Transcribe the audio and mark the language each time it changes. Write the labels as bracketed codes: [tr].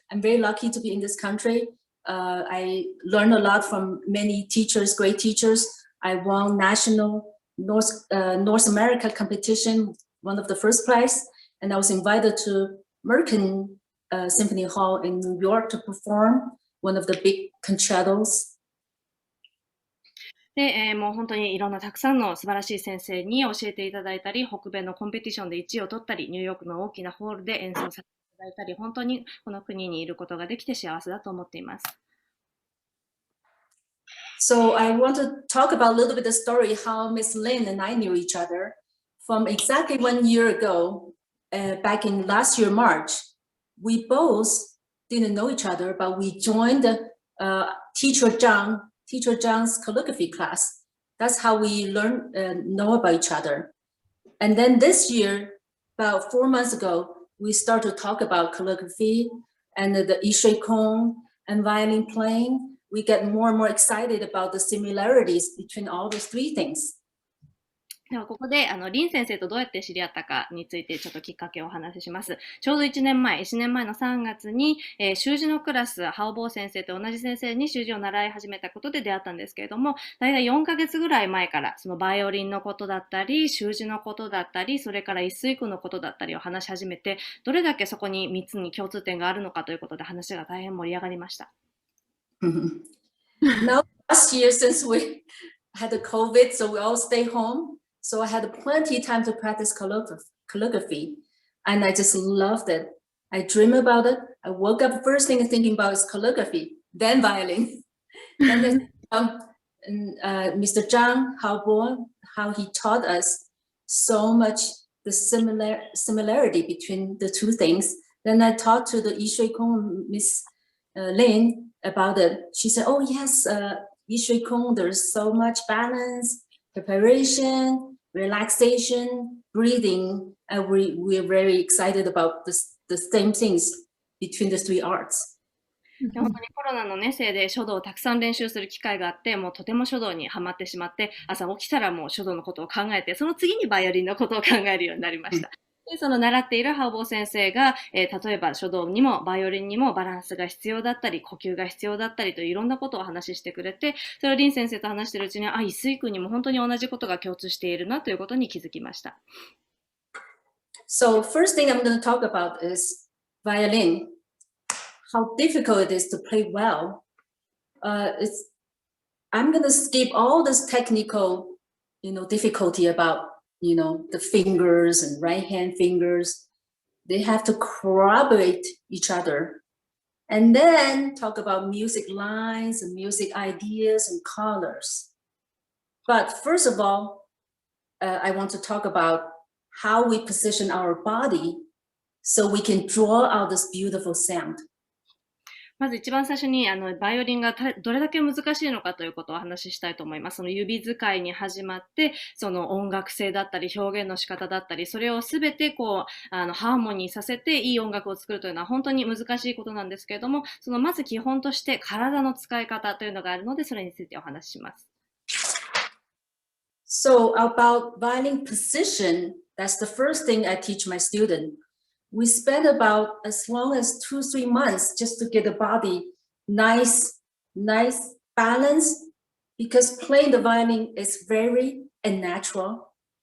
[en] I'm very lucky to be in this country. I learned a lot from many teachers, great teachers. I won national North America competition, one of the first prize, and I was invited to American Symphony Hall in New York to perform one of the big concertos. [ja] で、もう本当にいろんなたくさんの素晴らしい先生に教えていただいたり、北米のコンペティションで1位を取ったり、ニューヨークの大きなホールで演奏させていただいたり、本当にこの国にいることができて幸せだと思っています。 [en] So I want to talk about a little bit the story how Miss Lin and I knew each other from exactly 1 year ago, back in last year, March. We both didn't know each other, but we joined Teacher Zhang's calligraphy class. That's how we know about each other. And then this year, about 4 months ago, we started to talk about calligraphy and the YiShuiKong and violin playing. We get more and more excited about the similarities between all those three things. [ja] ではここでリン先生とどうやって知り合ったかについてちょっときっかけをお話しします。ちょうど1年前の3月に、習字のクラス、ハオボー先生と同じ先生に習字を習い始めたことで出会ったんですけれども、だいたい4ヶ月ぐらい前からそのバイオリンのことだったり、習字のことだったり、それから一水空のことだったりを話し始めて、どれだけそこに3つに共通点があるのかということで話が大変盛り上がりました。 [en] Now, last year, since we had the COVID, so we all stay home. So I had plenty of time to practice calligraphy, and I just loved it. I dream about it. I woke up first thing thinking about is calligraphy, then violin. Then Mr. Zhang Haobo, how he taught us so much the similarity between the two things. Then I talked to the YiShuiKong, Miss Lin, about it. She said, oh yes, YiShuiKong, there's so much balance, preparation, relaxation, breathing, and we're very excited about the same things between the three arts. [ja] 本当にコロナのね、せいで書道をたくさん練習する機会があって、もうとても書道にハマってしまって、朝起きたらもう書道のことを考えて、その次にバイオリンのことを考えるようになりました。で、その習っているハオボー先生が、例えば書道にもバイオリンにもバランスが必要だったり、呼吸が必要だったりといろんなことをお話ししてくれて、それを林先生と話しているうちに、一水君にも本当に同じことが共通しているなということに気づきました。 [en] So first thing I'm going to talk about is violin. How difficult it is to play well. I'm going to skip all this technical, difficulty about, the fingers and right hand fingers. They have to corroborate each other. And then talk about music lines and music ideas and colors. But first of all, I want to talk about how we position our body so we can draw out this beautiful sound. [ja] まず一番最初にバイオリンがどれだけ難しいのかということをお話ししたいと思います。その指使いに始まって、その音楽性だったり表現の仕方だったり、それをすべてハーモニーさせていい音楽を作るというのは本当に難しいことなんですけれども、そのまず基本として体の使い方というのがあるので、それについてお話しします。 [en] So about violin position, that's the first thing I teach my student. We spend about as long as 2-3 months just to get the body nice balance, because playing the violin is very unnatural.